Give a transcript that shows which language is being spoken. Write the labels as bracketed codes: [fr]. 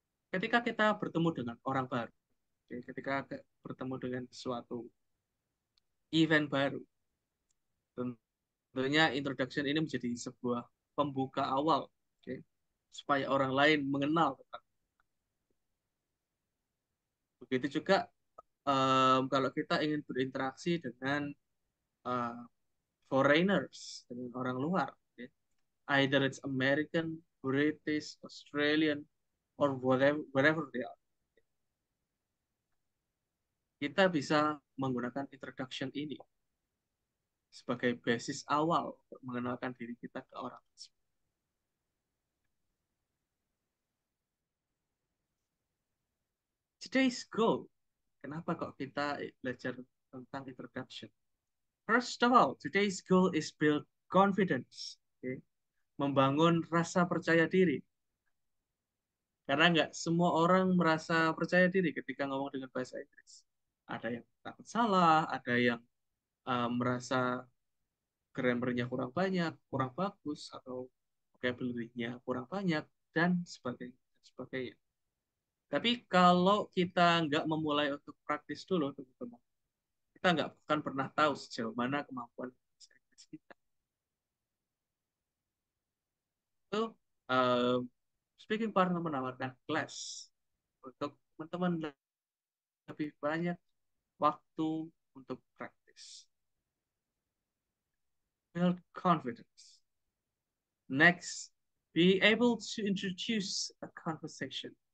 [id] Ketika kita bertemu dengan orang baru, oke, ketika bertemu dengan suatu event baru, tentunya introduction ini menjadi sebuah pembuka awal, oke, supaya orang lain mengenal. Begitu juga kalau kita ingin berinteraksi dengan eh, foreigners, dengan orang luar, oke. [en] Either it's American, British, Australian, or wherever they are. [id] Kita bisa menggunakan introduction ini sebagai basis awal untuk mengenalkan diri kita ke orang tersebut. [en] Today's goal, [id] kenapa kok kita belajar tentang introduction? [en] First of all, today's goal is build confidence, okay? [id] Membangun rasa percaya diri. Karena nggak semua orang merasa percaya diri ketika ngomong dengan bahasa Inggris. Ada yang takut salah, ada yang merasa grammarnya kurang banyak, kurang bagus, atau vocabulary-nya kurang banyak, dan sebagainya. Sebagainya. Tapi kalau kita nggak memulai untuk praktis dulu, teman-teman, kita nggak akan pernah tahu sejauh mana kemampuan bahasa Inggris kita. Itu speaking partner menawarkan kelas untuk teman-teman lebih banyak waktu untuk praktis. [en] Build confidence. Next, be able to introduce a conversation.